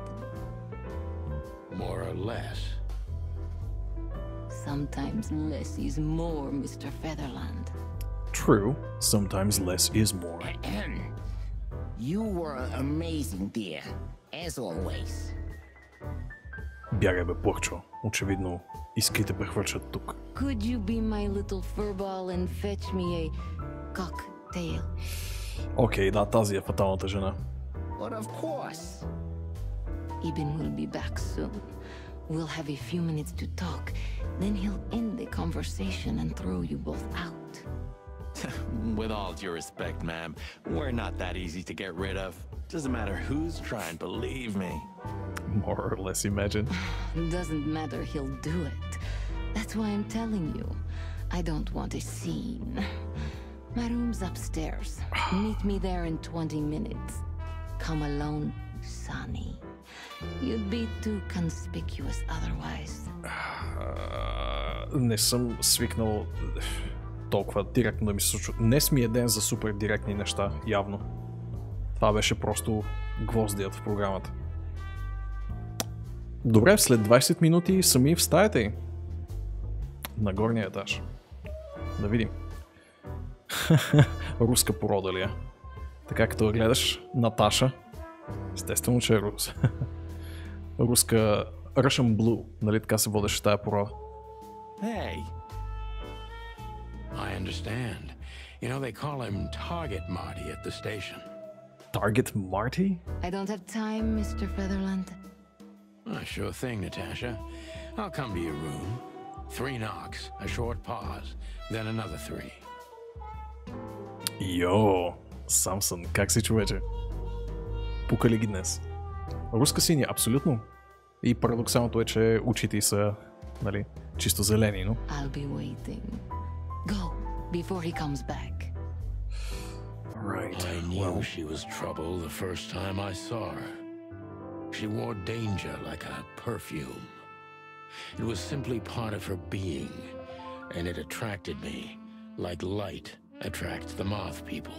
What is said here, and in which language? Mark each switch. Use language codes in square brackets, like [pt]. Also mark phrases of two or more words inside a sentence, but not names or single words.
[en] More or less. Sometimes less is more, Mr. Featherland. True, sometimes less is more. You were amazing, dear, as always. [bg] Бягай бе, Порчо. Очевидно, искрите прехвърчат тук. [en] Could you be my little furball and fetch me a cocktail? [bg] Окей, да, тази е фаталната жена. [en] But of course. Ibn will be back soon. We'll have a few minutes to talk. Then he'll end the conversation and throw you both out. With all due respect, ma'am, we're not that easy to get rid of. Doesn't matter who's trying, believe me. More or less, imagine. Doesn't matter, he'll do it. That's why I'm telling you. I don't want a scene. My room's upstairs. Meet me there in 20 minutes. Come alone, Sonny. You'd be too conspicuous otherwise. [bg] Не съм свикнал толкова директно да ми се случва. Днес ми е ден за супер директни неща, явно. Това беше просто гвоздият в програмата. Добре, след 20 минути сами в стаята й. На горния етаж. Да видим. Руска порода ли е? Така като гледаш Наташа. Естествено, че е рус. Руска [en] Russian Blue. [bg] Нали така се водеше тая порода? [en] Hey. I understand. You know, they call him Target Marty at the station. Target Marty? I don't have time, Mr. Featherland. Sure thing, Natasha. I'll come to your room. 3 knocks, a short pause, then another 3. [bg] Йо, Самсън, как си, човече? Пука ли ги днес? Руска синя, абсолютно. И парадоксалното е, че очите са, нали, чисто зелени, но... [en] I'll be waiting. Go, before he comes back. Right. I knew she was trouble the first time I saw her. She wore danger like a perfume. It was simply part of her being, and it attracted me, like light attracts the moth people.